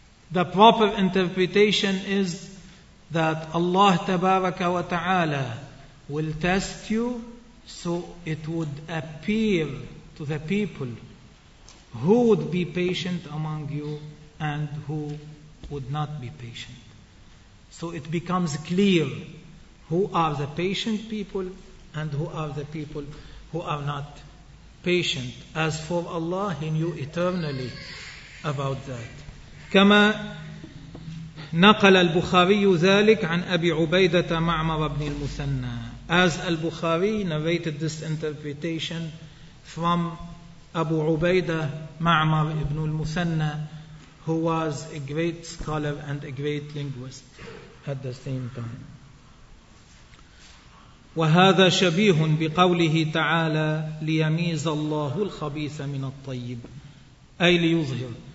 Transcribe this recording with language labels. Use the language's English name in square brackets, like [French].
[English] The proper interpretation is that Allah Tabaraka wa Ta'ala will test you so it would appear to the people who would be patient among you and who would not be patient. So it becomes clear who are the patient people and who are the people who are not patient. As for Allah, He knew eternally about that. [Arabic] كما نقل البخاري ذلك عن أبي عبيدة معمر بن المثنى. [English] As al-Bukhari narrated this interpretation from Abu Ubaidah Ma'mar ibn al-Musanna, who was a great scholar and a great linguist at the same time. [Arabic] وَهَذَا شَبِيهٌ بِقَوْلِهِ تَعَالَى لِيَمِيزَ اللَّهُ الْخَبِيثَ مِنَ الطَّيِّبِ أي ليظهر.